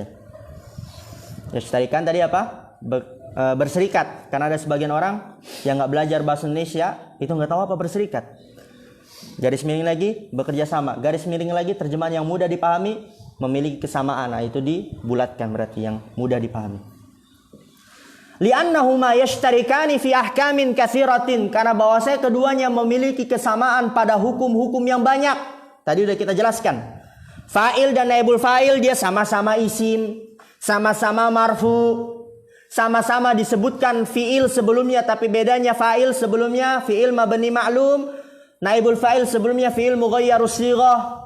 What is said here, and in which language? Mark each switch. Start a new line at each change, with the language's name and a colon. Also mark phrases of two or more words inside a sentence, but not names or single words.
Indonesian: Yashtarikan tadi apa? Berserikat. Karena ada sebagian orang yang nggak belajar bahasa Indonesia itu nggak tahu apa berserikat. Garis miring lagi bekerja sama. Garis miring lagi terjemahan yang mudah dipahami memiliki kesamaan. Nah, itu dibulatkan berarti yang mudah dipahami.
Arabic: لأنهما يشتركان في أحكام كثيرة,
Indonesian: karena bahwasanya keduanya memiliki kesamaan pada hukum-hukum yang banyak. Tadi sudah kita jelaskan. Fa'il dan
Arabic: نائب الفاعل
Indonesian: dia sama-sama isim, sama-sama marfu, sama-sama disebutkan fi'il sebelumnya tapi bedanya fa'il sebelumnya
Arabic: فعل مبني للمعلوم, نائب الفاعل
Indonesian: sebelumnya
Arabic: فعل مغير الصيغة.